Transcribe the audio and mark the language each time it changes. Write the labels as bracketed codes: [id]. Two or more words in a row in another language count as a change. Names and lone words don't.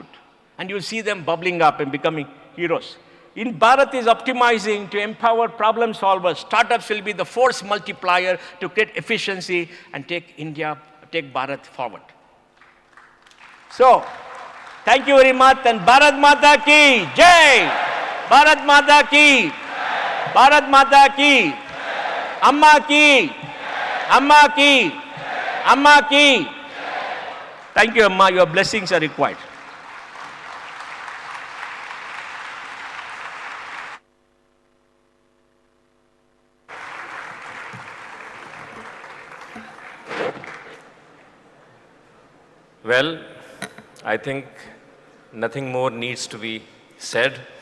[en] And you'll see them bubbling up and becoming heroes. In Bharat is optimizing to empower problem solvers. Startups will be the force multiplier to create efficiency and take Bharat forward. So, thank you very much, and [hi] भारत माता की जय! भारत माता की! भारत माता की! अम्मा की! अम्मा की! अम्मा की! [en] Thank you, Amma. Your blessings are required. Well, I think nothing more needs to be said.